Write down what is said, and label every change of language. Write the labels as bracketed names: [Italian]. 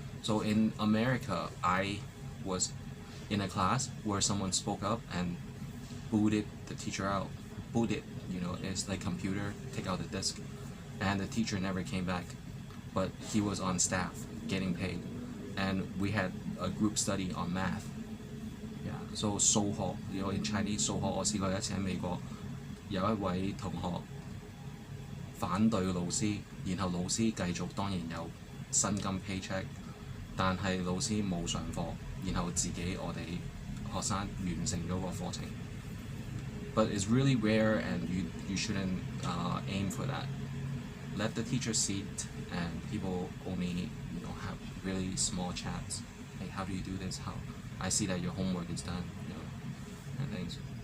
[English] So in America, I was in a class where someone spoke up and booted the teacher out. Booted, you know, it's like computer, take out the disk. And the teacher never came back. But he was on staff, getting paid. And we had a group study on math. Yeah, so [Cantonese] 數學, [English] you know, in Chinese [Cantonese] 數學, 我試過一次喺美國有一位同學反對老師，然後老師繼續當然有薪金 paycheck， 但係老師冇上課，然後自己我哋學生完成咗個課程。 [English] But it's really rare, and you shouldn't aim for that. Let the teacher sit, and people only, you know, have really small chats. Like, how do you do this? How I see that your homework is done, you know, and things.